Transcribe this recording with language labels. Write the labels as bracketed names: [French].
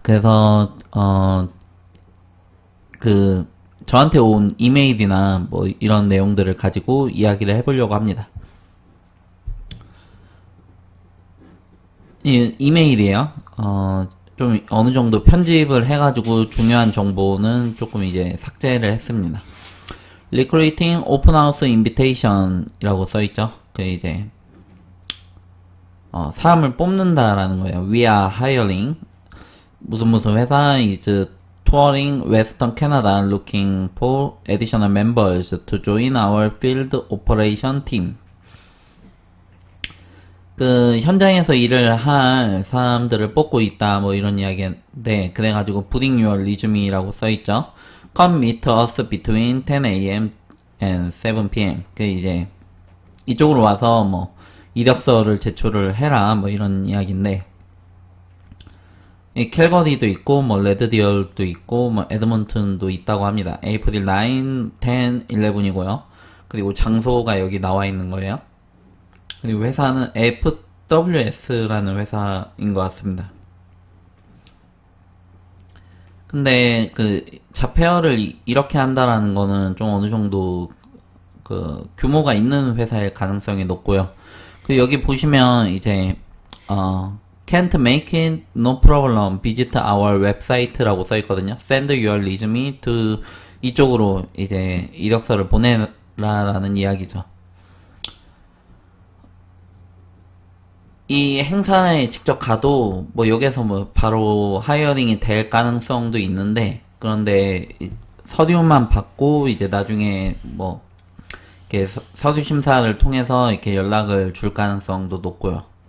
[Korean] 그래서 그 저한테 온 이메일이나 뭐 이런 내용들을 가지고 이야기를 해보려고 합니다. 이메일이에요. 좀 어느 정도 편집을 해가지고 중요한 정보는 조금 이제 삭제를 했습니다. [English] Recruiting Open House Invitation [Korean] 이라고 써있죠. 그 이제 사람을 뽑는다라는 거예요. [English] We are hiring [Korean] 무슨 회사 [English] is touring Western Canada looking for additional members to join our field operation team. [Korean] 그 현장에서 일을 할 사람들을 뽑고 있다 뭐 이런 이야기인데, 그래가지고 [English] Putting your resume [Korean] 라고 써있죠. [English] Come meet us between 10 a.m. and 7 p.m. [Korean] 그 이제 이쪽으로 와서 뭐 이력서를 제출을 해라 뭐 이런 이야기인데, 캘거리도 있고 뭐 레드디얼도 있고 뭐 에드먼튼도 있다고 합니다. 에이프릴 9, 10, 11이고요. 그리고 장소가 여기 나와 있는 거예요. 그리고 회사는 FWS라는 회사인 것 같습니다. 근데 그 자폐어를 이렇게 한다라는 거는 좀 어느 정도 그 규모가 있는 회사일 가능성이 높고요. 그 여기 보시면 이제 [English] can't make it, no problem, visit our website라고 [Korean] 써있거든요. [English] Send your resume to [Korean] 이쪽으로 이제 이력서를 보내라라는 이야기죠. 이 행사에 직접 가도 뭐 여기서 뭐 바로 하이어링이 될 가능성도 있는데, 그런데 서류만 받고 이제 나중에 뭐 이렇게 서류 심사를 통해서 이렇게 연락을 줄 가능성도 높고요.